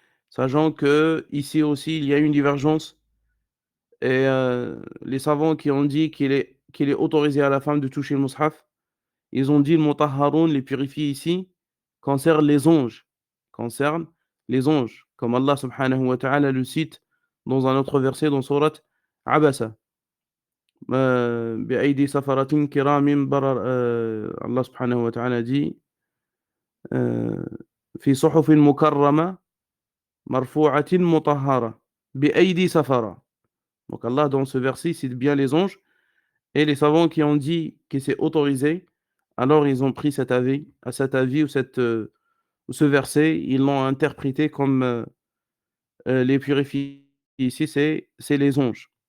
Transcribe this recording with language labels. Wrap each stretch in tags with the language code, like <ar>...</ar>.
<fr>Sachant que ici aussi, il y a une divergence et les savants qui ont dit qu'il est autorisé à la femme de toucher le mushaf, ils ont dit le mutahharun, les purifiés ici, concerne les anges, concerne les anges, comme Allah subhanahu wa ta'ala le cite dans un autre verset dans sourate Abasa.</fr> <ar>بأيدي سفرة كرام برر</ar> <fr>Allah subhanahu wa ta'ala dit</fr> <ar>في صحف مكرمة مرفوعة مطهرة بأيدي سفرة.</ar> <fr>Donc Allah dans ce verset cite bien les anges et les savants qui ont dit que c'est autorisé, alors ils ont pris cet avis ou ce verset, ils l'ont interprété comme les purifier ici, c'est les anges.</fr>